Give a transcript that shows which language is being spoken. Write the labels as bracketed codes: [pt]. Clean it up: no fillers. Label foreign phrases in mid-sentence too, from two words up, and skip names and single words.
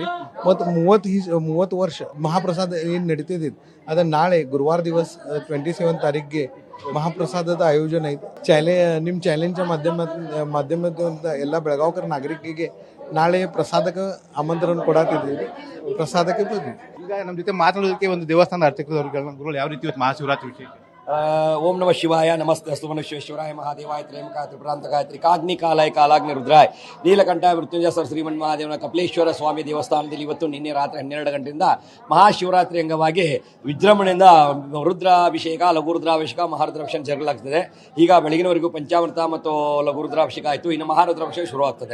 [kn] ಮತ್ತು 30 ವರ್ಷ ಮಹಾಪ್ರಸಾದ ಏನು ನಡೀತಿದೆ ಅದ ನಾಳೆ ಗುರುವಾರ ದಿವಸ 27 ತಾರೀಕಿಗೆ ಮಹಾಪ್ರಸಾದದ ಆಯೋಜನೆ ಐತೆ. ನಿಮ್ಮ ಚಾಲೆಂಜ್ ಮಾಧ್ಯಮದ ಎಲ್ಲ ಬೆಳಗಾವಿಕರ ನಾಗರಿಕರಿಗೆ ನಾಳೆ ಪ್ರಸಾದಕ್ಕೆ ಆಮಂತ್ರಣ ಕೊಡಾತಿದ್ದೀವಿ. ಪ್ರಸಾದಕ್ಕೆ ಬರ್ರಿ. ಈಗ ನಮ್ಮ ಜೊತೆ ಮಾತಾಡೋದಕ್ಕೆ ಒಂದು ದೇವಸ್ಥಾನದ ಅರ್ಚಕರು ಯಾವ ರೀತಿ ಮಹಾಶಿವರಾತ್ರಿ ವಿಶೇಷ? [sa] ओम नमः शिवाय, नमस्ते अस्तु मनुष्येश्वराय महादेवाय त्र्यंबकाय त्रिपुरांतकाय त्रिकाग्नि कालाय कालाग्नि रुद्राय [kn] ನೀಲಕಂಠ ಮೃತ್ಯುಂಜಯ ಸರ್ ಶ್ರೀಮನ್ ಮಹಾದೇವನ ಕಪಿಲೇಶ್ವರ ಸ್ವಾಮಿ ದೇವಸ್ಥಾನದಲ್ಲಿ ಇವತ್ತು ನಿನ್ನೆ ರಾತ್ರಿ 12 ಗಂಟೆಯಿಂದ ಮಹಾಶಿವರಾತ್ರಿ ಅಂಗವಾಗಿ ವಿಜೃಂಭಣೆಯಿಂದ ರುದ್ರಾಭಿಷೇಕ, ಲಘುರುದ್ರಾಭಿಷೇಕ, ಮಹಾರುದ್ರಾಭಿಷೇಕ ಜರುಗಲಾಗ್ತದೆ. ಈಗ ಬೆಳಗಿನವರೆಗೂ ಪಂಚಾಮೃತ ಮತ್ತು ಲಘುರುದ್ರಾಭಿಷೇಕ ಆಯಿತು. ಇನ್ನು ಮಹಾರುದ್ರಾಭಿಷೇಕ ಶುರುವಾಗ್ತದೆ.